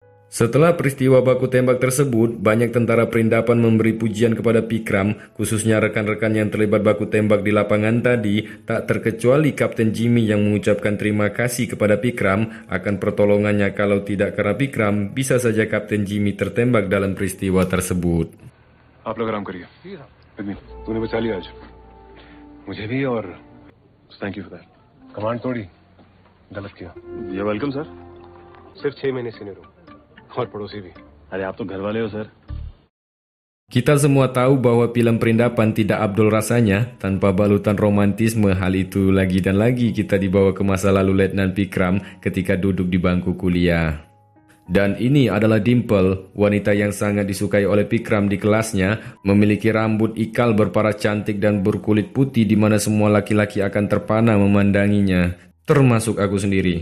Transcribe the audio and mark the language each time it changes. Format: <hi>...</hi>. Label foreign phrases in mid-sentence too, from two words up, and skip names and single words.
<id>Setelah peristiwa baku tembak tersebut, banyak tentara perindapan memberi pujian kepada Pikram, khususnya rekan-rekan yang terlibat baku tembak di lapangan tadi, tak terkecuali Kapten Jimmy yang mengucapkan terima kasih kepada Pikram akan pertolongannya. Kalau tidak karena Pikram, bisa saja Kapten Jimmy tertembak dalam peristiwa tersebut.</id> <hi>आप लोग आराम करिए। तूने बचा लिया आज। मुझे भी और</hi> <en>thank you for that.</en> <hi>कमांड तोड़ी, गलत किया।</hi> <en>You're welcome sir।</en> <hi>सिर्फ 6 महीने सीनियर हूँ और पड़ोसी भी। अरे आप तो घर वाले हो सर।</hi> <id>Kita semua tahu bahwa film perindapan tidak abdul rasanya tanpa balutan romantisme. Hal itu lagi dan lagi kita dibawa ke masa lalu Letnan Pikram ketika duduk di bangku kuliah. Dan ini adalah Dimple, wanita yang sangat disukai oleh Pikram di kelasnya, memiliki rambut ikal berparas cantik dan berkulit putih di mana semua laki-laki akan terpana memandanginya, termasuk aku sendiri.</id>